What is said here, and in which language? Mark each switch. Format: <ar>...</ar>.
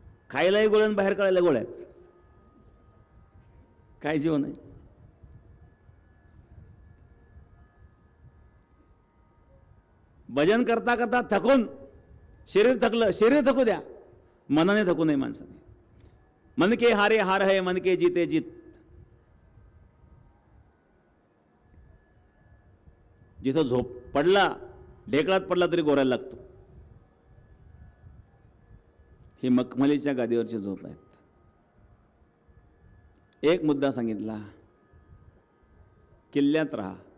<mr>खायलाही गोळ्या आणि बाहेर काढायला गोळ्या. काय जीवन आहे? भजन करता करता थकून शरीर थकलं, शरीर थकू द्या, मनाने थकू नये माणसाने.</mr> <hi>मन के हारे हार है, मन के जीते जीत.</hi> <mr>जिथं झोप पडला, ढेकळात पडला तरी गोरायला लागतो. ही मखमलीच्या गादीवरची झोप आहेत. एक मुद्दा सांगितला, किल्ल्यात राहा.</mr>